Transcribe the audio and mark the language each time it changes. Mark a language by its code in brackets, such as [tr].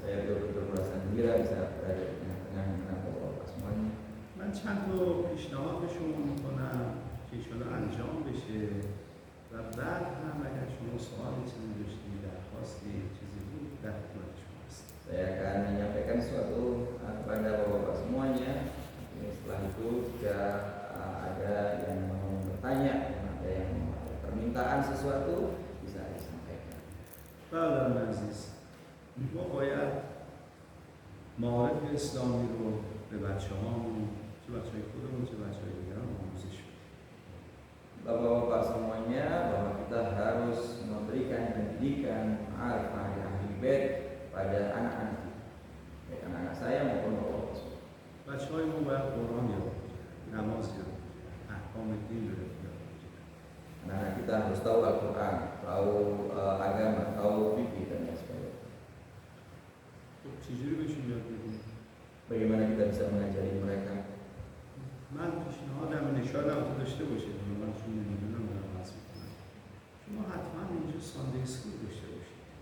[id] Saya betul-betul merasa gembira bisa berada di tengah-tengah bapak-bapak semuanya. [fa] من چند تا پیشنهاد به شما میکنم که ایشالا انجام بشه و بعد هم اگر شما سوالی چیزی داشتید، درخواستی چیزی بود، در خدمت شما هستیم. [id] Saya akan menyampaikan sesuatu kepada bapak-bapak semuanya. Setelah itu jika ada yang mau bertanya, ada yang mau permintaan sesuatu bisa disampaikan. [fa] برادران عزیز، ما باید معارف اسلامی رو به بچه‌هامون، چه بچه‌های خودمون چه بچه‌های دیگران آموزش بدیم. [id] Bapak-bapak semuanya, bahwa kita harus memberikan pendidikan ma'rifah ahli bait pada anak-anak kita, baik anak-anak saya maupun bapak-bapak semua. [fa] بچه‌های ما باید قرآن یاد بگیرن، نماز یاد بگیرن، احکام دین رو یاد بگیرن. [id] Anak-anak kita harus tahu Al-Quran, tahu agama, tahu fikih dan lain sebagainya. [fa] خب چجوری بهشون یاد بدیم؟ [id] bagaimana kita bisa mengajari mereka. [fa] من پیشنهادم نشانم تو داشته باشید، من چون نمیدونم دارم عرض میکنم، شما حتما اینجا ساندی اسکول داشته باشید.